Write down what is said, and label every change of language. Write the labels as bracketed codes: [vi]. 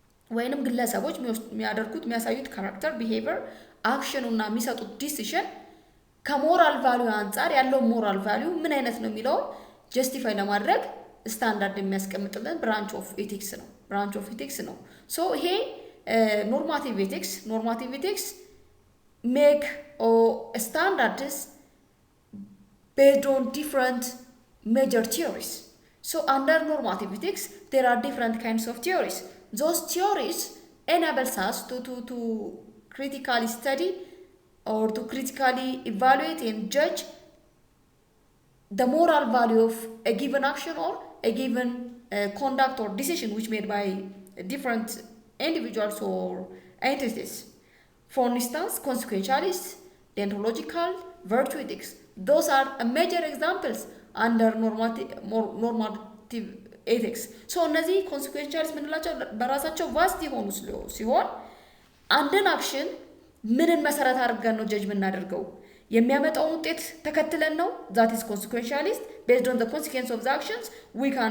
[am] ወይንም ግለሰቦች የሚያደርጉት የሚያሳዩት ካራክተር ቢሄቪየር አክሽኑና የሚሰጡት ዲሲዥን ከሞራል ቫልዩ አንፃር ያለው ሞራል ቫልዩ ምን አይነት ነው የሚለው ጀስቲፋይ ለማድረግ ስታንዳርድ የሚያስቀምጥልን ብራንች ኦፍ ኤቲክስ ነው ሶ ይሄ ኖርማቲቭ ኤቲክስ [en] make standards based on different major theories. So under normative ethics, there are different kinds of theories. Those theories enables us to critically study or to critically evaluate and judge the moral value of a given action or a given conduct or decision which made by different individuals or entities. For instance, consequentialist, deontological, virtue ethics. Those are major examples under normative ethics. [am] So እነዚህ consequentialist ምንላቸው በራሳቸው ቫስት የሆኑ ሲሆን አንድን አክሽን ምንን መሰረት አድርገን ነው ጀጅ የምናደርገው የሚያመጣውን ውጤት ተከትለን ነው [en] that is consequentialist based on the consequence of the actions we